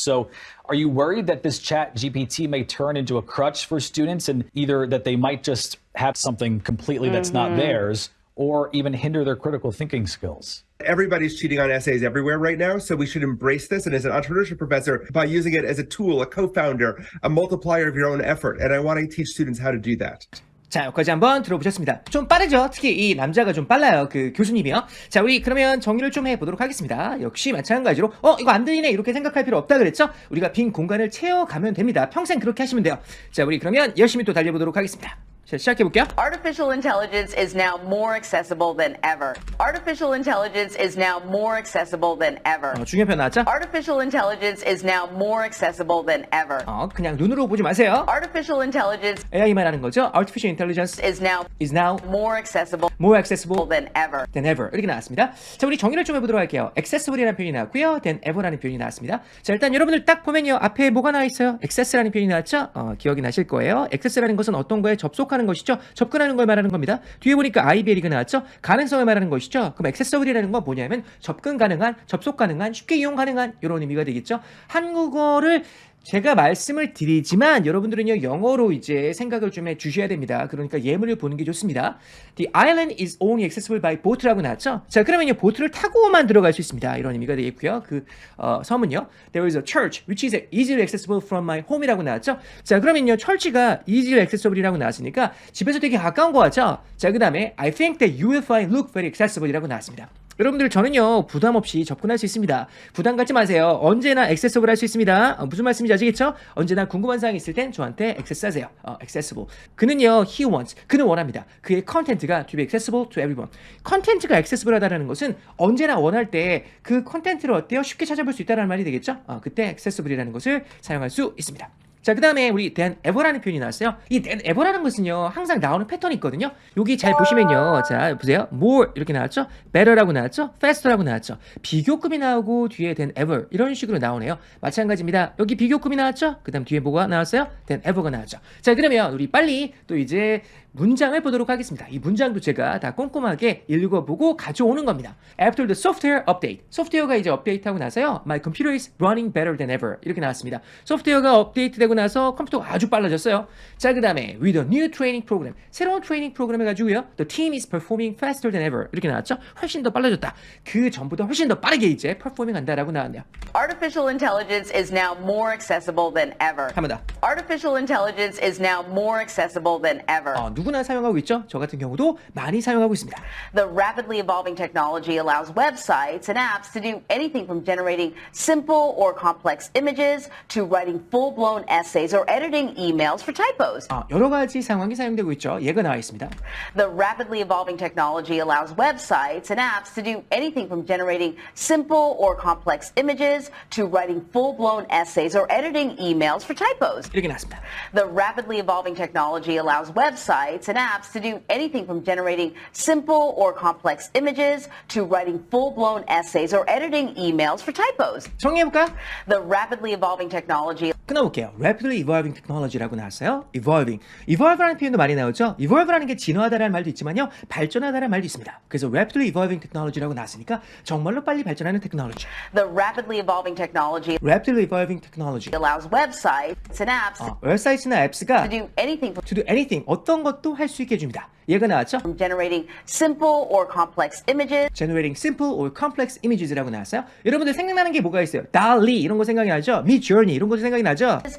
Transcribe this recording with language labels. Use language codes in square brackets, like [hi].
[en] So are you worried that this chat GPT may turn into a crutch for students, and either that they might just have something completely that's not theirs, or even hinder their critical thinking skills? Everybody's cheating on essays everywhere right now, so we should embrace this. And as an entrepreneurship professor, by using it as a tool, a co-founder, a multiplier of your own effort. And I want to teach students how to do that. [ko] 자, 여기까지 한번 들어보셨습니다. 좀 빠르죠? 특히 이 남자가 좀 빨라요. 그 교수님이요. 자, 우리 그러면 정리를 좀 해보도록 하겠습니다. 역시 마찬가지로 이거 안 들리네 이렇게 생각할 필요 없다 그랬죠? 우리가 빈 공간을 채워가면 됩니다. 평생 그렇게 하시면 돼요. 자, 우리 그러면 열심히 또 달려보도록 하겠습니다. 자, 시작해볼게요. [en] Artificial intelligence is now more accessible than ever. Artificial intelligence is now more accessible than ever. [ko] 중요한 나왔죠? [en] Artificial intelligence is now more accessible than ever. [ko] 그냥 눈으로 보지 마세요. [en] Artificial intelligence [ko] AI만 하는 거죠. [en] Artificial intelligence is now more accessible than ever. [ko] 이렇게 나왔습니다. 자, 우리 정리를 좀 해보도록 할게요. accessible이라는 표현이 나왔고요. than ever라는 표현이 나왔습니다. 자, 일단 여러분들 딱 보면요. 앞에 뭐가 나와 있어요? access라는 표현이 나왔죠? 기억이 나실 거예요. access라는 것은 어떤 거에 접속하는 것이죠. 접근하는 걸 말하는 겁니다. 뒤에 보니까 IBL이가 나왔죠. 가능성을 말하는 것이죠. 그럼 accessible이라는 건 뭐냐면 접근 가능한, 접속 가능한, 쉽게 이용 가능한 이런 의미가 되겠죠. 한국어를 제가 말씀을 드리지만 여러분들은요 영어로 이제 생각을 좀 해주셔야 됩니다. 그러니까 예문을 보는 게 좋습니다. [en] The island is only accessible by boat라고 [ko] 나왔죠. 자 그러면요 보트를 타고만 들어갈 수 있습니다. 이런 의미가 되겠고요. 그 섬은요 [en] There is a church which is easily accessible from my home이라고 [ko] 나왔죠. 자 그러면요 철치가 easily accessible이라고 나왔으니까 집에서 되게 가까운 거 같죠. [en] 자 그 다음에 I think that you will find look very accessible이라고 [ko] 나왔습니다. 여러분들 저는요 부담 없이 접근할 수 있습니다. 부담 갖지 마세요. 언제나 액세서블 할 수 있습니다. 무슨 말씀인지 아시겠죠? 언제나 궁금한 사항이 있을 땐 저한테 액세스하세요. [en] accessible. [ko] 그는요 [en] he wants. [ko] 그는 원합니다. 그의 컨텐츠가 [en] to be accessible to everyone. [ko] 컨텐츠가 액세스블 하다라는 것은 언제나 원할 때 그 컨텐츠를 어때요? 쉽게 찾아볼 수 있다는 말이 되겠죠? 그때 accessible이라는 것을 사용할 수 있습니다. 자, 그 다음에 우리 than ever라는 표현이 나왔어요. 이 than ever라는 것은요, 항상 나오는 패턴이 있거든요. 여기 잘 보시면요. 자, 보세요. more 이렇게 나왔죠? better라고 나왔죠? faster라고 나왔죠? 비교급이 나오고 뒤에 than ever 이런 식으로 나오네요. 마찬가지입니다. 여기 비교급이 나왔죠? 그 다음 뒤에 뭐가 나왔어요? than ever가 나왔죠. 자, 그러면 우리 빨리 또 이제 문장을 보도록 하겠습니다. 이 문장도 제가 다 꼼꼼하게 읽어보고 가져오는 겁니다. [en] After the software update. [ko] 소프트웨어가 이제 업데이트하고 나서요. [en] My computer is running better than ever. [ko] 이렇게 나왔습니다. 소프트웨어가 업데이트되고 나서 컴퓨터가 아주 빨라졌어요. 자, 그 다음에 [en] with a new training program. [ko] 새로운 트레이닝 프로그램 해가지고요. [en] The team is performing faster than ever. [ko] 이렇게 나왔죠. 훨씬 더 빨라졌다. 그 전보다 훨씬 더 빠르게 이제 performing 한다라고 나왔네요. [en] Artificial intelligence is now more accessible than ever. [ko] 한 번 더. [en] Artificial intelligence is now more accessible than ever. [ko] 누구나 사용하고 있죠. 저 같은 경우도 많이 사용하고 있습니다. [en] The rapidly evolving technology allows websites and apps to do anything from generating simple or complex images to writing full-blown essays or editing emails for typos. [ko] 여러 가지 상황이 사용되고 있죠. 예가 나와 있습니다. [en] The rapidly evolving technology allows websites and apps to do anything from generating simple or complex images to writing full-blown essays or editing emails for typos. [ko] 이렇게 나왔습니다. [en] The rapidly evolving technology allows websites and apps to do anything from generating simple or complex images to writing full-blown essays or editing emails for typos. [ko] 정리해볼까? [en] The rapidly evolving technology [ko] 끊어볼게요. [en] Rapidly evolving technology라고 [ko] 나왔어요. [en] Evolving. [ko] Evolve라는 표현도 많이 나오죠. Evolve라는 게 진화하다라는 말도 있지만요. 발전하다라는 말도 있습니다. 그래서 Rapidly evolving technology라고 나왔으니까 정말로 빨리 발전하는 테크놀로지. [en] The rapidly evolving technology Rapidly evolving technology. allows websites and apps [ko] 웹사이트나 앱스가 [en] to do anything from to do anything, [ko] 어떤 것도 할 수 있게 해줍니다. 얘가 나왔죠? [en] generating simple or complex images Generating simple or complex images라고 [ko] 나왔어요. 여러분들 생각나는 게 뭐가 있어요? DALL-E 이런 거 생각이 나죠? Midjourney 이런 것도 생각이 나죠?